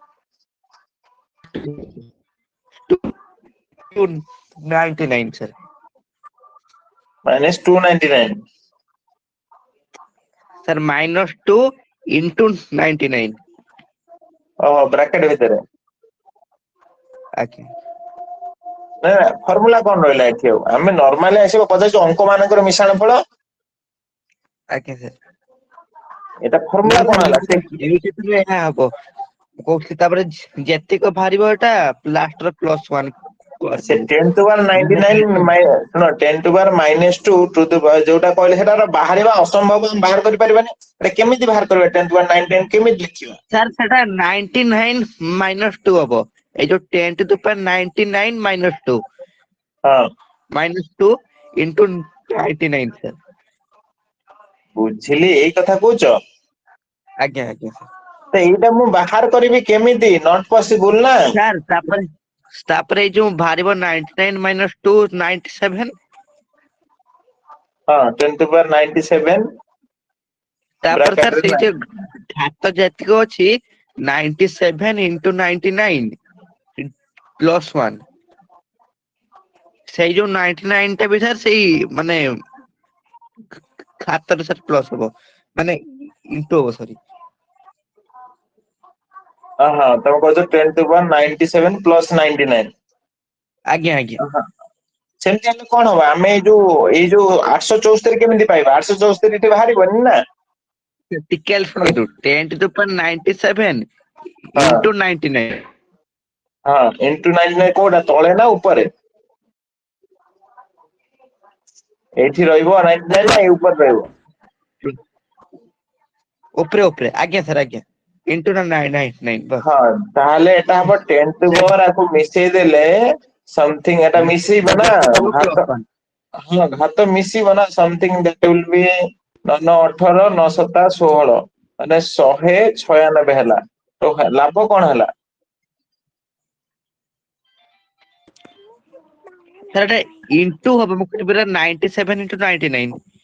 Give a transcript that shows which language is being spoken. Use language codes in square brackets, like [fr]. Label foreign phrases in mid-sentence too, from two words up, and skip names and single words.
[en] two 99 sir -299 sir -2 into 99 [or] ଓ ବ୍ରାକେଟ ଭିତର ओके ନା ଫର୍ମୁଲା କଣ ରହିଲା ଏଠି ଆଉ ଆମେ ନର୍ମାଲି ଆସିବ ପଚାରୁଛୁ ଅଙ୍କ ମାନଙ୍କର ମିଶାଣ ଫଳ ଆଜ୍ଞା ସାର୍ ଏଟା ଫର୍ମୁଲା କଣ ହେଲା ସେ ଏଇ କ୍ଷେତ୍ରରେ ଏହା ହବ ମୁଁ କହୁଥିଲି ତାପରେ ଯେତିକ ବାହାରିବ ଏଟା ଲାଷ୍ଟର +1 ସେ କରିଦେବି [en] 10 to power 99 [or] ଶୁଣ [en] 10 to power -2 to the [or] ଯୋଉଟା କହିଲେ ସେଟା ବାହାରିବା ଅସମ୍ଭବ ଆମେ ବାହାର କରିପାରିବାନି ଏଟା କେମିତି ବାହାର କରିବା [en] 10 to power 99 [or] କେମିତି ଲେଖିବା ସାର୍ ସେଟା 99 -2 ହବ ଏଇ ଯୋଉ [en] 10 to the power 99 -2 [or] ହଁ [en] -2 into 99 ସାର୍ [or] ବୁଝିଲି ଏଇ କଥା କହୁଛ ଆଜ୍ଞା ଆଜ୍ଞା ତ ଏଇଟା ମୁଁ ବାହାର କରିବି କେମିତି [en] not possible [or] ନା ସାର୍ ତାପରେ ଏଇ ଯୋଉ ବାହାରିବ 99 -2 97 ହଁ [en] 10 to power 97 [or] ତାପରେ ବ୍ରାକେଟ ସାର୍ ରେ ସେଇ ଯୋଉ ଘାତ ଯେତିକ ଅଛି [en] 97 into 99 +1 [or] ସେଇ ଯୋଉ 99 ଟା ବି ସାର୍ ସେଇ ମାନେ ଖାତାରେ ସାର୍ ପ୍ଲସ୍ ହବ ମାନେ ଇଣ୍ଟୁ ହବ ସରି ହଁ ତମେ କହୁଛ [en] 10 to power 97 + 99 [or] ଆଜ୍ଞା ଆଜ୍ଞା ସେମିତି ହେଲେ କଣ ହବ ଆମେ ଏଇ ଯୋଉ 874 କେମିତି ପାଇବା 874 ଏଠି ବାହାରିବନି ନା ଟିକେ ଶୁଣନ୍ତୁ [en] 10 to the power 97 [or] ହଁ [en] into 99 [or] ହଁ ଇଣ୍ଟୁ 99 କୋଉଟା ତଳେ ନା ଉପରେ ଏଇଠି ରହିବ 99 ନା ଏଇ ଉପରେ ରହିବ ଉପରେ ଆଜ୍ଞା ସାର୍ ଆଜ୍ଞା ଇଣ୍ଟୁ 99 ହଁ ବାସ୍ ତାହେଲେ ଏଟା ହବ [en] 10 to power [or] ଆକୁ ମିଶେଇ ଦେଲେ ସମଥିଙ୍ଗ ଏଟା ମିଶେଇବ ନା ଘାତ +1 ହଁ ଘାତ ମିଶିବ ନା [en] something that will be [or] 9 18 9 7 16 ମାନେ 196 ହେଲା ତ ଲାଭ କଣ ହେଲା ସାର୍ ଏଟା ଇଣ୍ଟୁ ହବ ମୁଁ କହିଲି ପୁରା [en] 97 into 99